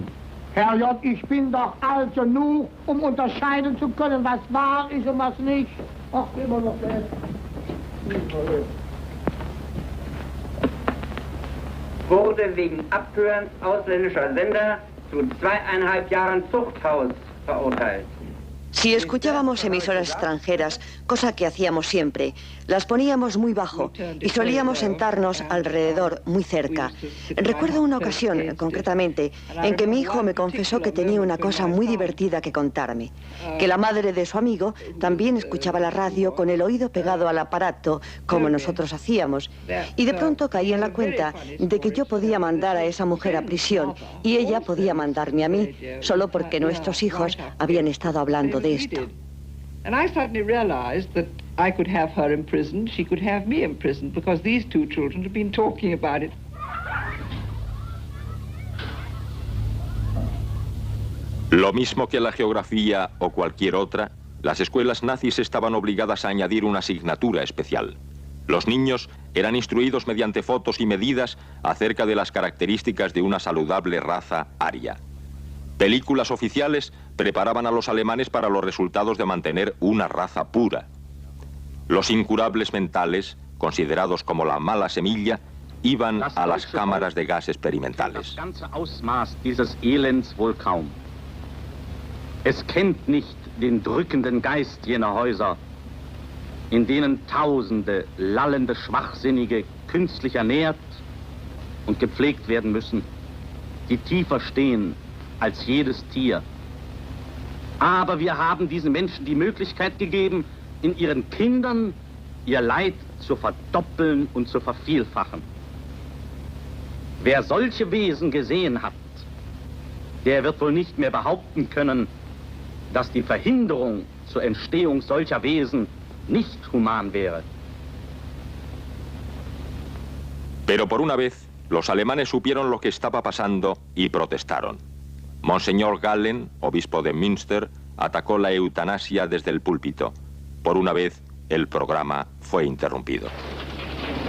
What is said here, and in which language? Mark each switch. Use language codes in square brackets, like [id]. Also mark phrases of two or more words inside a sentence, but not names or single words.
[de] Herr J., ich bin doch alt genug, um unterscheiden zu können, was wahr ist und was nicht. Ach, immer noch das. Wurde wegen Abhörens ausländischer Sender zu 2,5 Jahren Zuchthaus verurteilt. [es] Si escuchábamos emisoras extranjeras, cosa que hacíamos siempre, las poníamos muy bajo y solíamos sentarnos alrededor, muy cerca. Recuerdo una ocasión, concretamente, en que mi hijo me confesó que tenía una cosa muy divertida que contarme, que la madre de su amigo también escuchaba la radio con el oído pegado al aparato, como nosotros hacíamos, y de pronto caí en la cuenta de que yo podía mandar a esa mujer a prisión y ella podía mandarme a mí, solo porque nuestros hijos habían estado hablando de esto. [en] And I suddenly realized that I could have her imprisoned, she could have me imprisoned, because these two children had been talking about it. [es] Lo mismo que la geografía o cualquier otra, las escuelas nazis estaban obligadas a añadir una asignatura especial. Los niños eran instruidos mediante fotos y medidas acerca de las características de una saludable raza aria. Películas oficiales preparaban a los alemanes para los resultados de mantener una raza pura. Los incurables mentales, considerados como la mala semilla, iban a las cámaras de gas experimentales. [de] Es kennt nicht den drückenden Geist jener Häuser, in denen Tausende lallende Schwachsinnige künstlich ernährt und gepflegt werden müssen, die tiefer stehen als jedes Tier. Aber wir haben diesen Menschen die Möglichkeit gegeben, in ihren Kindern ihr Leid zu verdoppeln und zu vervielfachen. Wer solche Wesen gesehen hat, der wird wohl nicht mehr behaupten können, dass die Verhinderung zur Entstehung solcher Wesen nicht human wäre. [es] Pero por una vez, los alemanes supieron lo que estaba pasando y protestaron. Monseñor Gallen, obispo de Münster, atacó la eutanasia desde el púlpito. Por una vez, el programa fue interrumpido.